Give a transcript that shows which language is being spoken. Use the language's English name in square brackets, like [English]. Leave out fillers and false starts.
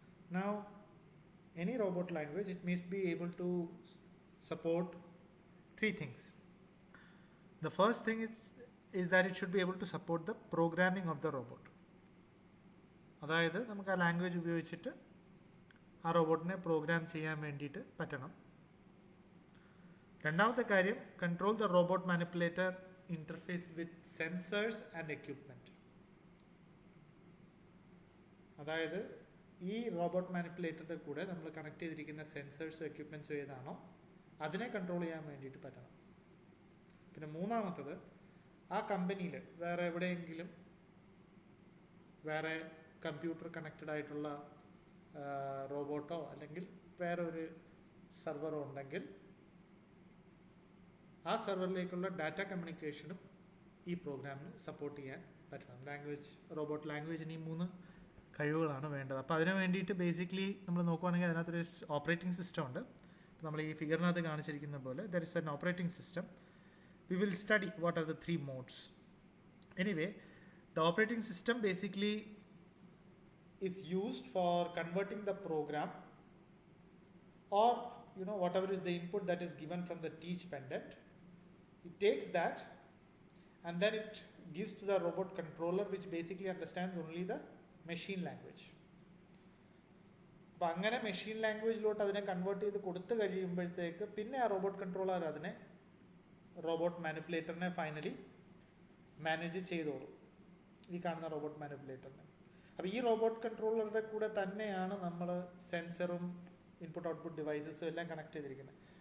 [English] Now, any robot language, it must be able to support three things. The first thing is that it should be able to support the programming of the robot. [Malayalam] അതായത് നമുക്ക് ആ language ഉപയോഗിച്ചിട്ട് ആ റോബോട്ടിനെ programme ചെയ്യാൻ വേണ്ടിയിട്ട് പറ്റണം. [English] രണ്ടാമത്തെ കാര്യം, control the robot manipulator interface with sensors and equipment. [Malayalam] അതായത് ഈ റോബോട്ട് മാനിപ്പുലേറ്ററിൻ്റെ കൂടെ നമ്മൾ കണക്ട് ചെയ്തിരിക്കുന്ന സെൻസേഴ്സും എക്യുപ്മെൻറ്റ്സും ഏതാണോ അതിനെ കൺട്രോൾ ചെയ്യാൻ വേണ്ടിയിട്ട് പറ്റണം. പിന്നെ മൂന്നാമത്തത്, ആ കമ്പനിയിൽ വേറെ എവിടെയെങ്കിലും വേറെ കമ്പ്യൂട്ടർ കണക്റ്റഡ് ആയിട്ടുള്ള റോബോട്ടോ അല്ലെങ്കിൽ വേറെ ഒരു സെർവറോ ഉണ്ടെങ്കിൽ ആ സെർവറിലേക്കുള്ള ഡാറ്റ കമ്മ്യൂണിക്കേഷനും ഈ പ്രോഗ്രാമിന് സപ്പോർട്ട് ചെയ്യാൻ പറ്റണം. റോബോട്ട് ലാംഗ്വേജിന് ഈ മൂന്ന് കഴിവുകളാണ് വേണ്ടത്. അപ്പോൾ അതിന് വേണ്ടിയിട്ട് ബേസിക്കലി നമ്മൾ നോക്കുവാണെങ്കിൽ അതിനകത്തൊരു ഓപ്പറേറ്റിംഗ് സിസ്റ്റം ഉണ്ട്. നമ്മൾ ഈ ഫിഗറിനകത്ത് കാണിച്ചിരിക്കുന്ന പോലെ there is an operating system. [English] We will study what are the three modes. Anyway, the operating system basically is used for converting the program or whatever is the input that is given from the teach pendant. It takes that and then it gives to the robot controller, which basically understands only the machine language. [Malayalam] അപ്പോൾ അങ്ങനെ machine ലാംഗ്വേജിലോട്ട് അതിനെ convert ചെയ്ത് കൊടുത്തു കഴിയുമ്പോഴത്തേക്ക് പിന്നെ ആ robot controller അതിനെ robot മാനിപ്പുലേറ്ററിനെ finally manage ചെയ്തോളും, ഈ കാണുന്ന റോബോട്ട് മാനിപ്പുലേറ്ററിനെ. അപ്പോൾ ഈ റോബോട്ട് കൺട്രോളറുടെ കൂടെ തന്നെയാണ് നമ്മൾ സെൻസറും ഇൻപുട്ട് ഔട്ട്പുട്ട് ഡിവൈസസും എല്ലാം കണക്ട് ചെയ്തിരിക്കുന്നത്.